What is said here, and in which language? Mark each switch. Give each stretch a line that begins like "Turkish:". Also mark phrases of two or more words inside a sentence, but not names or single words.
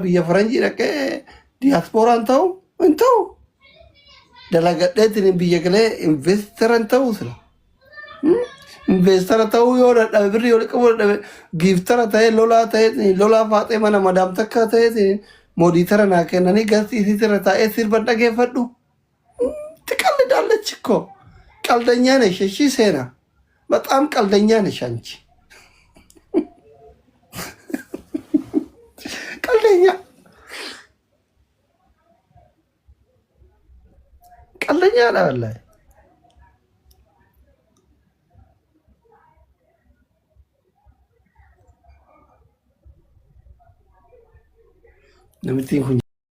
Oromo: biyya faranjii dhaqee diyaaspooraan ta'u hin ta'u dalagadheetiin biyya galee investiran ta'u sila investara ta'uu yoo dadhabe birrii yoo qabu dadhabe giiftara ta'e lolaa faaxee mana madaam takka ta'e mooditara naa kennanii garsiisirra taa'ee sirba dhageeffadhu
Amharic: ትቀልዳለች እኮ ቀልደኛ ነሽ እሺ ሴና በጣም ቀልደኛ ነሽ አንቺ ቀልደኛ ነው ወላሂ
Oromo: Namitiin kun